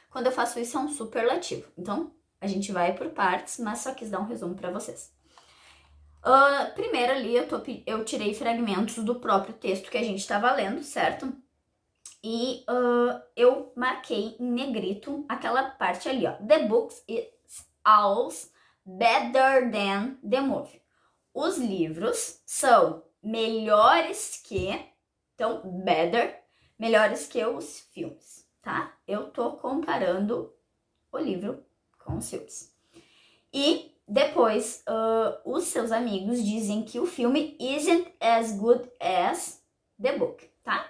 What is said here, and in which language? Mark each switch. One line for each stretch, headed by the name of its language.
Portuguese: Quando eu faço isso, é um superlativo. Então, a gente vai por partes, mas só quis dar um resumo para vocês. Primeiro ali, eu tirei fragmentos do próprio texto que a gente estava lendo, certo? E eu marquei em negrito aquela parte ali, ó.
English: The books is always better than the movie.
Portuguese: Os livros são melhores que, então, better, melhores que os filmes, tá? Eu tô comparando o livro com os filmes. E depois, os seus amigos dizem que o filme
English: isn't as good as the book,
Portuguese: tá?